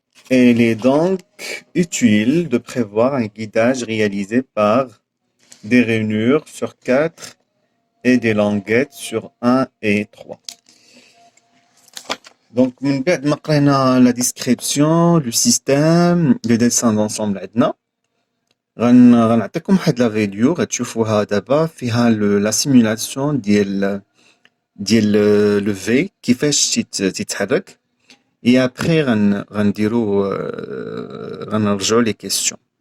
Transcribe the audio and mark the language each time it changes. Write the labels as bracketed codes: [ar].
[fr] Il est donc utile de prévoir un guidage réalisé par des rainures sur 4 et des languettes sur 1 et 3. [ar] Donc, من بعد ما قرينا [fr] la description, le système, le dessin d'ensemble [ar] عندنا غنعطيكم واحد لا فيديو غتشوفوها دابا فيها لا سيمولاسيون ديال لو في كيفاش تيتحرك. [fr] Et après [ar] غنرجعوا [fr] les questions.